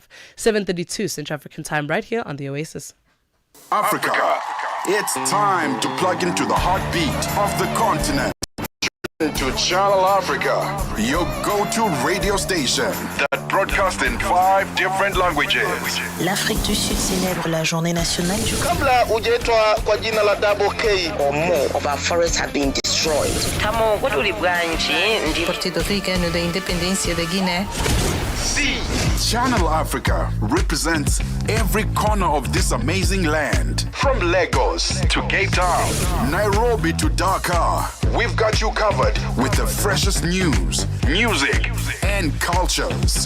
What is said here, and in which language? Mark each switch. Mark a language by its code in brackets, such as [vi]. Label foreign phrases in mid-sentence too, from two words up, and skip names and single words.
[en] 7:32 Central African time, right here on the Oasis. Africa. It's time to plug into the heartbeat of the continent. To Channel Africa, your go-to radio station that broadcasts in 5 different languages. [fr] L'Afrique du Sud célèbre la journée nationale du [sw] Kabla hujaitwa kwa jina la double K, [en] or more of our forests have been destroyed. Tamo what uli branchi ndi [pt] Partido Africano da Independência da Guiné. [en] See, Channel Africa represents every corner of this amazing land. From Lagos to Cape Town, Nairobi to Dakar, we've got you covered with the freshest news, music, and cultures.